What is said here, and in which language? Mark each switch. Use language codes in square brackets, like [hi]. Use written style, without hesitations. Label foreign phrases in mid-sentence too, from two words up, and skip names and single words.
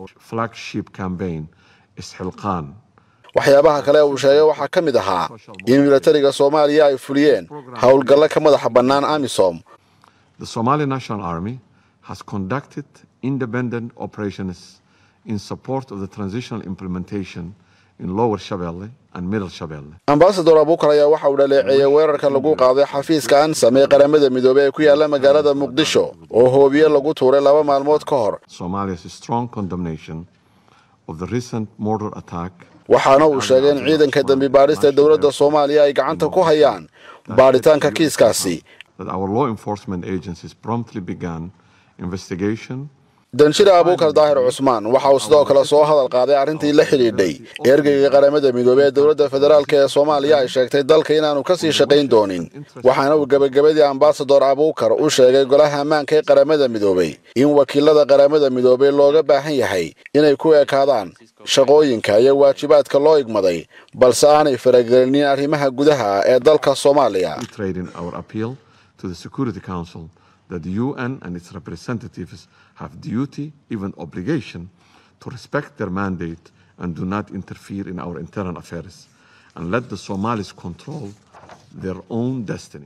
[so] waxyaabaha kale uu sheegay waxaa ka mid ahaa in militariga Soomaaliya ay fuliyeen howlgalla ka madaxa bannaan AMISOM. [en] The Somali National Army has conducted independent operations in support of the transitional implementation in Lower Shabelle and Middle Shabelle. [so] Ambassador Abukar ayaa waxa uu dhaleeceeyay weerarka lagu qaaday xafiiska ANSAM ee Qaramada Midoobay ee ku yaala magaalada Muqdisho oo hoobiye lagu tuuray 2 maalmood ka hor. [en] Somalia's strong condemnation of the recent mortar attack. [so] waxaana uu sheegay in ciidanka dambi baarista dawladda Soomaaliya ay gacanta ku hayaan baaritaanka kiiskaasi. [en] That our law enforcement agencies promptly began investigation. [so] danjira Abukar Daahir Cusmaan waxa uu sidoo kale soo hadal qaaday arrintii la xiriirdhay ergeyga Qaramada Midoobay ee dawladda federaalka ee Soomaaliya ay sheegtay dalka inaanu ka sii shaqayn doonin. waxaana uu gabagabadii Ambassador Abukar u sheegay golaha ammaanka ee Qaramada Midoobay in wakiilada Qaramada Midoobay looga baahan yahay inay ku ekaadaan shaqooyinka iyo waajibaadka loo igmaday balse aanay faragelinin arrimaha gudaha ee dalka Soomaaliya. [en] To the Security Council that the UN and its representatives have duty, even obligation, to respect their mandate and do not interfere in our internal affairs and let the Somalis control their own destiny.